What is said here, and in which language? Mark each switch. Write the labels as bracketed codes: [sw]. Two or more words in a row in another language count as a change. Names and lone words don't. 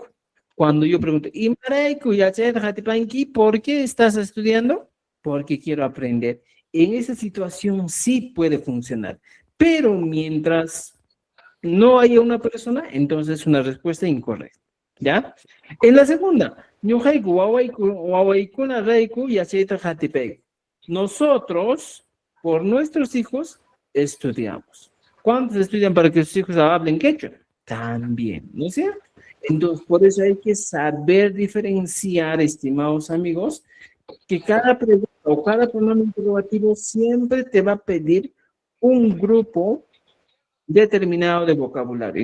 [es] Cuando yo pregunto, [qu] ¿Imaraiku Yachanay Hatipanki, [es] por qué estás estudiando? Porque quiero aprender. En esa situación sí puede funcionar, Pero mientras no haya una persona, entonces es una respuesta incorrecta. ¿Ya? En la segunda, [qu] ñuqayku wawaykuna rayku yachayta qatipayku. [es] Nosotros, por nuestros hijos, estudiamos. ¿Cuántos estudian para que sus hijos hablen quechua? También, ¿no es cierto? Entonces, por eso hay que saber diferenciar, estimados amigos, que cada pregunta o cada pronombre interrogativo siempre te va a pedir un grupo determinado de vocabulario.